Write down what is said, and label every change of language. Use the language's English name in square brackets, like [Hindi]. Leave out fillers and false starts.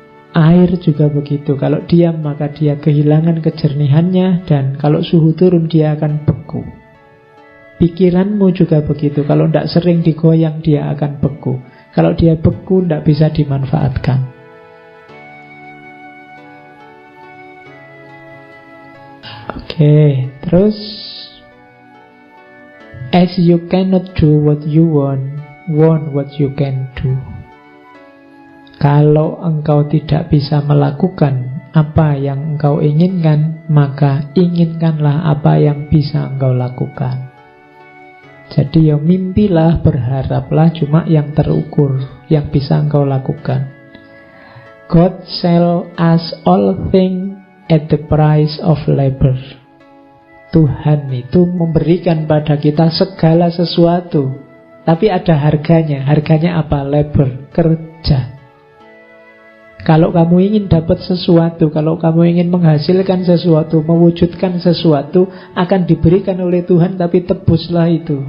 [Indonesian] Air juga begitu, kalau diam maka dia kehilangan kejernihannya, dan kalau suhu turun dia akan beku. Pikiranmu juga begitu, kalau tidak sering digoyang dia akan beku. Kalau dia beku tidak bisa dimanfaatkan. Oke, terus [English] as you cannot do what you want what you can do. [Indonesian] Kalau engkau tidak bisa melakukan apa yang engkau inginkan, maka inginkanlah apa yang bisa engkau lakukan. Jadi ya mimpilah, berharaplah cuma yang terukur, yang bisa engkau lakukan. [English] God sell us all things at the price of labor. [Indonesian] Tuhan itu memberikan pada kita segala sesuatu, tapi ada harganya. Harganya apa? Labor, kerja. Kalau kamu ingin dapat sesuatu, kalau kamu ingin menghasilkan sesuatu, mewujudkan sesuatu, akan diberikan oleh Tuhan, tapi tebuslah itu.